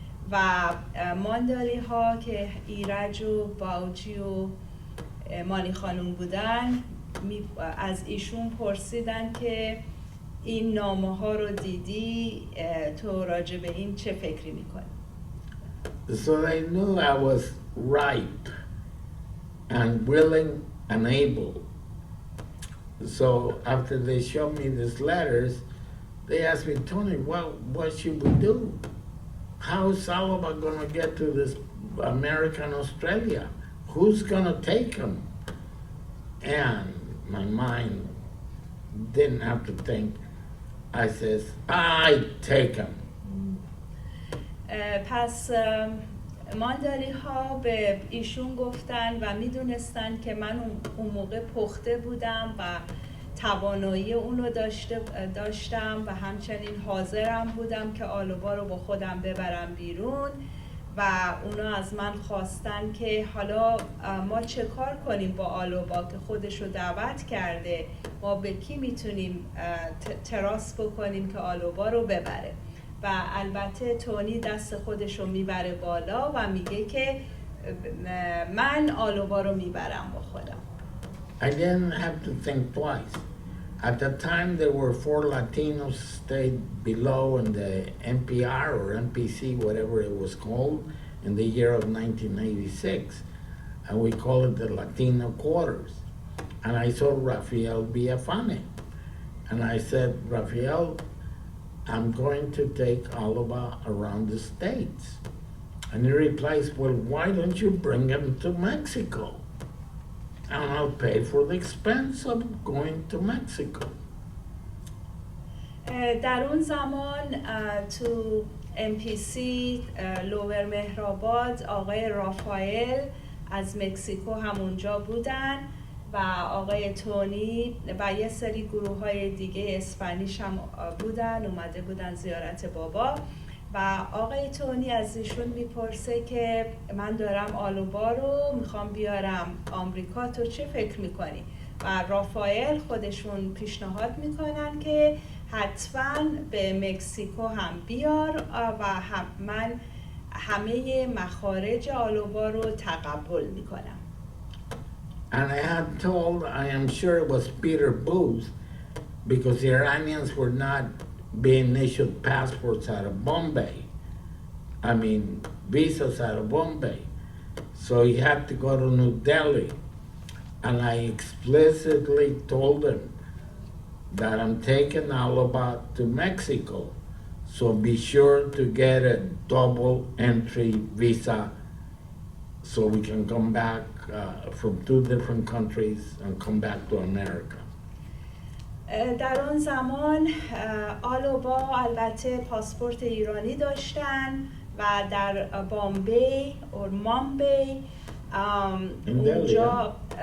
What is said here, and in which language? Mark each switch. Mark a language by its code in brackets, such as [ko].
[fa] و مانداری ها که ایرج و باوجی و مانی خانم بودن از ایشون پرسیدن که این نامه ها رو دیدی تو راجع به این چه فکری میکنی؟ [en] So they knew I was ripe and willing and able. So after they showed me these letters, they asked me, Tony, what should we do? How is Aloba going to get to this American Australia? Who's going to take him? And my mind didn't have to think. I says, I take him. [fa] پس مانداری ها به ایشون گفتن و میدونستن که من اون موقع پخته بودم و توانایی اونو داشتم و همچنین حاضرم بودم که آلوبا رو با خودم ببرم بیرون و اونا از من خواستن که حالا ما چه کار کنیم با آلوبا که خودش رو دعوت کرده، ما به کی میتونیم تراس بکنیم که آلوبا رو ببره و البته تونی دست خودش رو میبره بالا و میگه که من آلوبا رو میبرم با خودم. [en] I didn't have to think twice. At the time, there were 4 Latinos stayed below in the NPR or NPC, whatever it was called, in the year of 1986. And we call it the Latino quarters. And I saw Rafael Villafane. And I said, Rafael, I'm going to take Aloba around the States. And he replies, well, why don't you bring him to Mexico? And I'll pay for the expense of going to Mexico. [fa] در اون زمان تو MPC لوور مهرآباد آقای رافائل از مکزیکو همونجا بودن و آقای تونی و یه سری گروه های دیگه اسپانیش هم بودن، اومده بودن زیارت بابا و آقای تونی از ایشون میپرسه که من دارم آلوبا رو میخوام بیارم آمریکا، تو چه فکر میکنی؟ و رافائل خودشون پیشنهاد میکنن که حتما به مکزیکو هم بیار و من همه مخارج آلوبا رو تقبل میکنم. [en] And I had told, I am sure it was Peter Booth, because the Iranians were not being issued passports out of Bombay. I mean, visas out of Bombay. So he had to go to New Delhi. And I explicitly told him that I'm taking Alaba to Mexico. So be sure to get a double entry visa so we can come back from two different countries and come back to America. [fa] در آن زمان آلوبا البته پاسپورت ایرانی داشتن و در بامبی اور مامبی اونجا